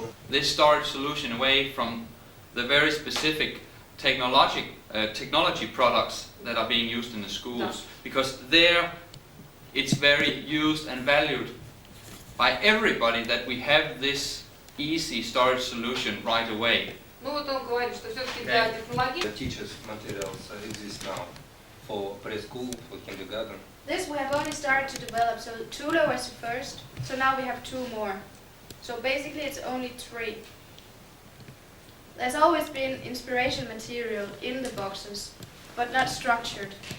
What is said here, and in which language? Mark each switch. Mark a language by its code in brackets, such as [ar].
[en] This storage solution away from the very specific technology products that are being used in the schools, because there it's very used and valued by everybody that we have this easy storage solution right away. [ru] Ну вот он говорит, что все-таки для технологий... [en] The teachers materials exist now for preschool, for kindergarten. This we have only started to develop, so Tula was the first, so now we have 2 more. So basically it's only 3. There's always been inspiration material in the boxes, but not structured.